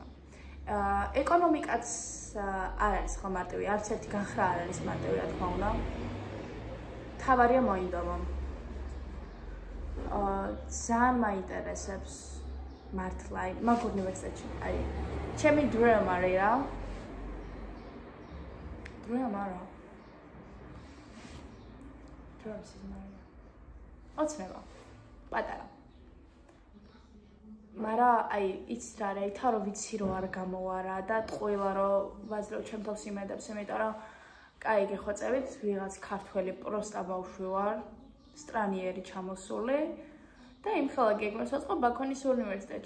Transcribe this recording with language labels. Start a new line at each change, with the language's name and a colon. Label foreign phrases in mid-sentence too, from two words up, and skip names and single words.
Georgian: ეკონომიკაც არ არის ხო მარტივი, არც ერთი გახრა არ არის მარტივი, რა თქმა უნდა. თავარია მოინდომა. ძალიან მაინტერესებს მართლა, მაგ უნივერსიტეტში. აი, ჩემი dream არის რა. dream არა.
English: dreams is my.
Georgian: ოცნება. პატარა. მაგრამ აი იცით რა არის, თან რომ ვიცი რომ არ გამოვარა და ტყუილა რომ ვაძლევ ჩემ თავს იმედებს, იმიტომ რომ კაი გეხვეწებით, ვიღაც ქართველი პროსტა ბავშვი ვარ, სტრანიერი ჩამოსული და იმხელა გეგმებს ვაწყობ ბაქონის უნივერსიტეტში.